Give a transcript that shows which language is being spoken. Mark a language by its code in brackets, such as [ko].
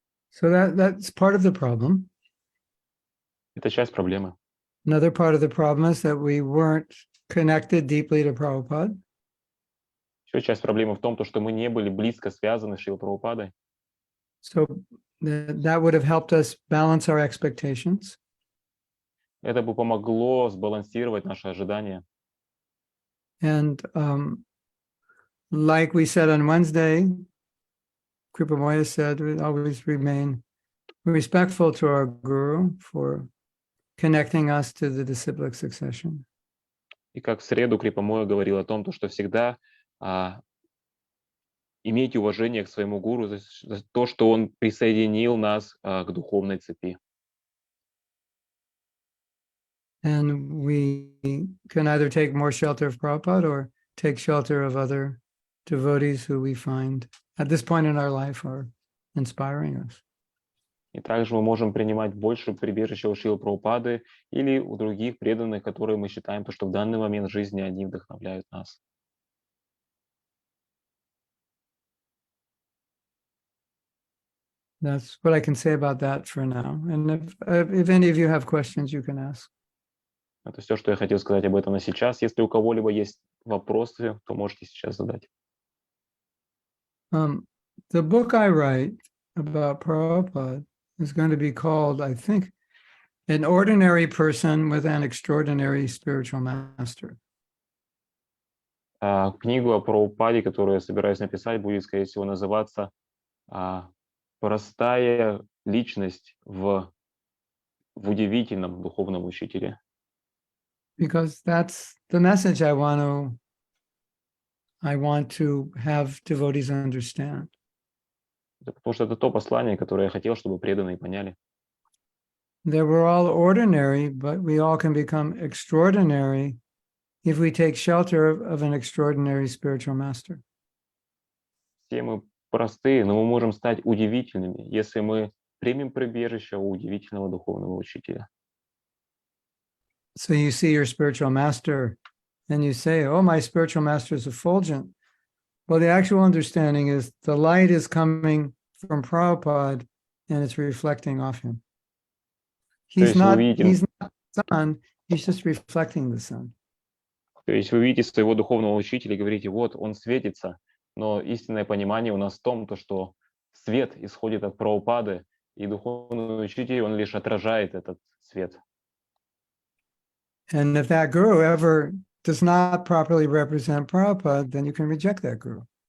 [en] So that's part of the problem. [ru] Это часть проблемы. [en] Another part of the problem is that we weren't connected deeply to Prabhupada. [ru] Еще часть проблемы в том, то, что мы не были близко связаны с Шрилой Прабхупадой. [en] So that would have helped us balance our expectations. [ru] Это бы помогло сбалансировать наши ожидания. [en] And like we said on Wednesday, Kripa Moya said, we always remain respectful to our Guru for connecting us to the disciplic succession. [ru] И как в среду Крипа Моя говорил о том, то, что всегда имейте уважение к своему гуру за то, что он присоединил нас к духовной цепи. [en] And we can either take more shelter of Prabhupada or take shelter of other devotees who we find at this point in our life are inspiring us. [ru] И также мы можем принимать больше прибежища у Шрилы Прабхупады или у других преданных, которые мы считаем, что в данный момент жизни они вдохновляют нас. [en] That's what I can say about that for now. And if any of you have questions, you can ask. [ru] Это все, что я хотел сказать об этом на сейчас. Если у кого-либо есть вопросы, то можете сейчас задать. [en] The book I write about Prabhupada is going to be called, I think, An Ordinary Person with an Extraordinary Spiritual Master. [ru] Книгу о Прабхупаде, которую я собираюсь написать, будет, скорее всего, называться «Простая личность в удивительном духовном учителе». [en] Because that's the message I want to have devotees understand. [ru] Потому что это то послание, которое я хотел, чтобы преданные поняли. [en] That we're all ordinary, but we all can become extraordinary if we take shelter of an extraordinary spiritual master. [ru] Все мы простые, но мы можем стать удивительными, если мы примем прибежище у удивительного духовного учителя. [en] So you see your spiritual master and you say, oh, my spiritual master is effulgent. Well, the actual understanding is the light is coming from Prabhupada and it's reflecting off him. He's not the sun, he's just reflecting the sun. [ru] То есть вы видите своего духовного учителя и говорите, вот он светится, но истинное понимание у нас в том, что свет исходит от Прабхупады, и духовный учитель, он лишь отражает этот свет. [en] And if that guru ever does not properly represent Prabhupada, then you can reject that guru.